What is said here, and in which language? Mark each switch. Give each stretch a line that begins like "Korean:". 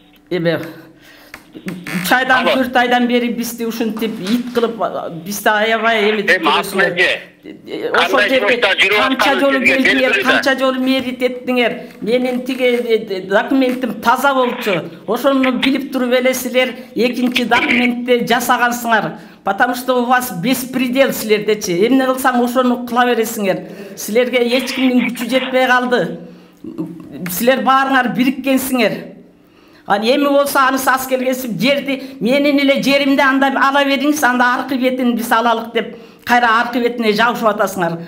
Kyrgyz: Эме 3 айдан 4 айдан бери бизди ушинтип ит кылып, бизди аябай эметип жүрөсүңөр. Ошол жерге канча жолу келдиңер, канча жолу мээрит эттиңер. Менин тиге документим таза болчу. Ошону билип туруп эле силер экинчи документти жасагансыңар.
Russian: Потому что у вас беспредел
Kyrgyz: силердечи. Эмне кылсаң ошону кыла бересиңер. Силерге эч кимдин күчү жетпей калды. Силер баарыңар бириккенсиңер. Эми болсо анысы ас келгенсип жерди менин эле жеримди анда ала бериңиз, анда аркы бетин биз алалык деп кайра аркы бетине жабышып атасыңар.